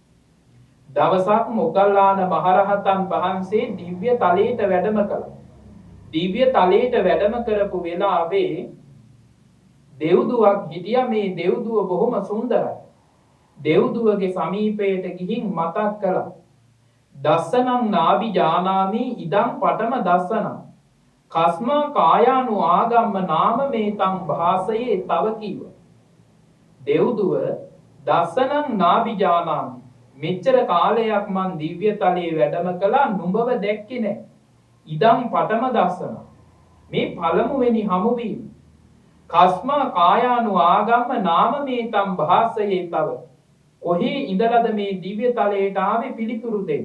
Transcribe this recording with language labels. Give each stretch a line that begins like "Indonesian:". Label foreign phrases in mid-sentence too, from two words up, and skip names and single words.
Sinhala: දවසක් මොග්ගල්ලාන මහරහතන් වහන්සේ දිව්‍ය තලයට වැඩම කළා. දිව්‍ය තලයට වැඩම කරපු වෙලාවේ දෙව්දුවක් හිටියා. මේ දෙව්දුව බොහොම සුන්දරයි. දෙව්දුවගේ සමීපයට ගිහින් මතක් කළා.
Pali: දස්සනං නාභි ජානාමි ඉදං පඨම දස්සනං කස්මා කායානු ආගම්ම නාම මේතං භාසයේ
Sinhala: තව කීව. දෙව්දුව
Pali: දස්සනං නාභි ජානාමි
Sinhala: මෙච්චර කාලයක් මං දිව්‍ය තලයේ වැඩම කළා නුඹව දැක්කේ නැහැ.
Pali: ඉදං පඨම දස්සන
Sinhala: මේ පළමුවෙනි හමුවීම.
Pali: කස්මා කායානු ආගම්ම නාම මේතං භාසයේ
Sinhala: තව කොහේ ඉඳලාද මේ දිව්‍ය තලයට ආවේ පිළිතුරු දෙන්න.